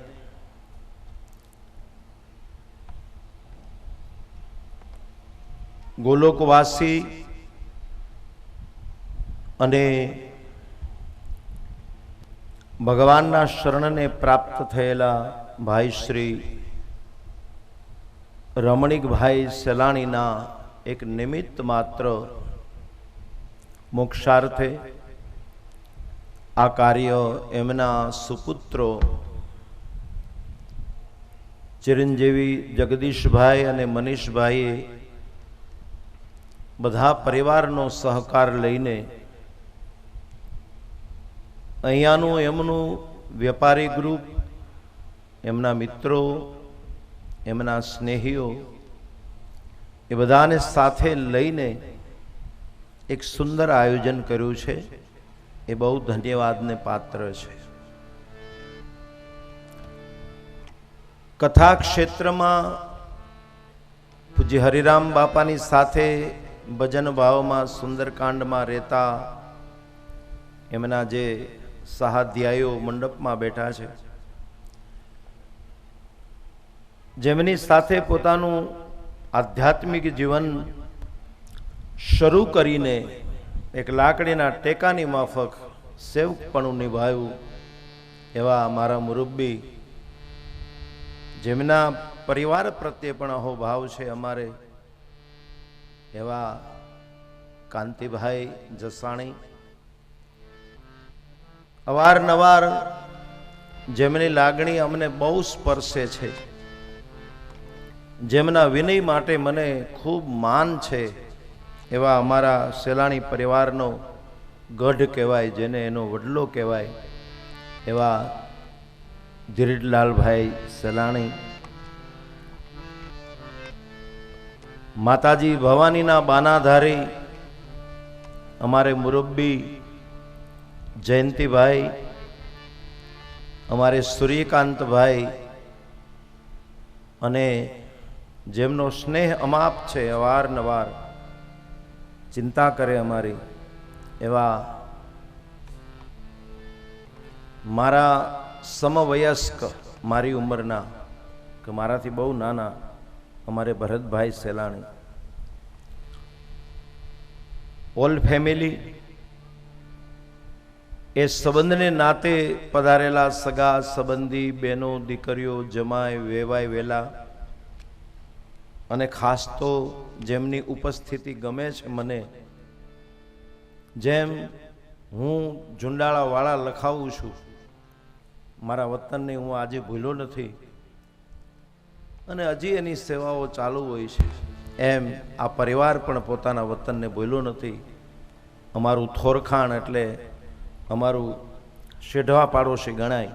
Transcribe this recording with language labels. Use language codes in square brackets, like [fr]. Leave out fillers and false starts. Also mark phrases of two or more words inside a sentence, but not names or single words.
[gu] ગોલોકવાસી અને ભગવાનના શરણને પ્રાપ્ત થયેલા ભાઈ શ્રી રમણીક ભાઈ સેલાણીના એક નિમિત્ત માત્ર મોક્ષાર્થે આ કાર્ય એમના સુપુત્રો ચિરંજીવી જગદીશ ભાઈ અને મનીષ ભાઈ બધા પરિવારનો સહકાર લઈને અહીંયાનું એમનું વ્યાપારી ગ્રુપ એમના મિત્રો એમના સ્નેહીઓ એ બધાને સાથે લઈને એક સુંદર આયોજન કર્યું છે। એ બહુ ધન્યવાદ ને પાત્ર છે। કથા ક્ષેત્ર માં પૂજ્ય હરિરામ બાપાની સાથે ભજન ભાવ માં સુંદરકાંડ માં રહેતા એમના જે સહાધ્યાયીઓ મંડપ માં બેઠા છે જેમની સાથે પોતાનું આધ્યાત્મિક જીવન શરૂ કરીને એક લાકડીના ટેકાની માફક સેવકપણું નિભાવ્યું એવા મારા મુરબ્બી જેમના પરિવાર પ્રત્યે પણ અહોભાવ છે અમારે એવા કાંતિભાઈ જસાણી અવારનવાર જેમની લાગણી અમને બહુ સ્પર્શે છે જેમના વિનય માટે મને ખૂબ માન છે એવા અમારા સેલાણી પરિવારનો ગઢ કહેવાય જેને એનો વડલો કહેવાય એવા ધીરજલાલ ભાઈ સેલાણી માતાજી ભવાની ના બાનાધારી અમારે મુરબ્બી જયંતી ભાઈ અમારે સૂર્યકાંત ભાઈ અને જેમનો સ્નેહ અમાપ છે અવારનવાર ચિંતા કરે અમારી એવા મારા સમવયસ્ક મારી ઉંમરના કે મારાથી બહુ નાના અમારે ભરત ભાઈ સેલાણી [en] all family [gu] એ સંબંધ ને નાતે પધારેલા સગા સંબંધી બહેનો દીકરીઓ જમાઈ વેવાઈ વેલા અને ખાસ તો જેમની ઉપસ્થિતિ ગમે છે મને જેમ હું ઝુંડાળા વાળા લખાવું છું મારા વતનને હું આજે ભૂલ્યો નથી અને હજી એની સેવાઓ ચાલુ હોય છે, એમ આ પરિવાર પણ પોતાના વતનને ભૂલ્યો નથી. અમારું થોરખાણ એટલે અમારું શેઢવા પાડોશી ગણાય.